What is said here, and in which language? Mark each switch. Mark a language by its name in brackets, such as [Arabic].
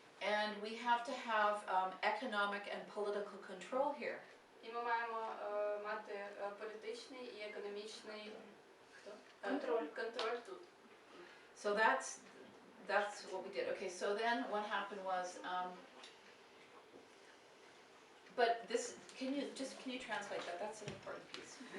[English] And we have to have economic and political control here. [Ukrainian] І ми маємо мати політичний і економічний контроль тут. [English] So that's what we did. Okay, so then what happened was, but this, can you translate that? That's an important piece.